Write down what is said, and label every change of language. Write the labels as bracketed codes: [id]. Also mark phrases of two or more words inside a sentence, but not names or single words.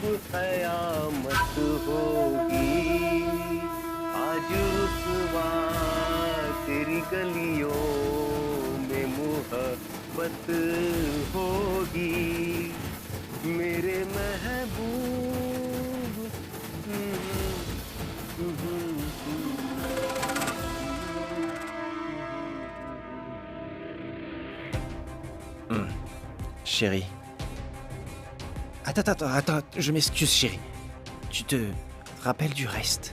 [hi] कयामत होगी आज रुसवा तेरी गलियों में मोहब्बत होगी मेरे महबूब Chérie. [fr] Attends, je m'excuse, chérie. Tu te rappelles du reste?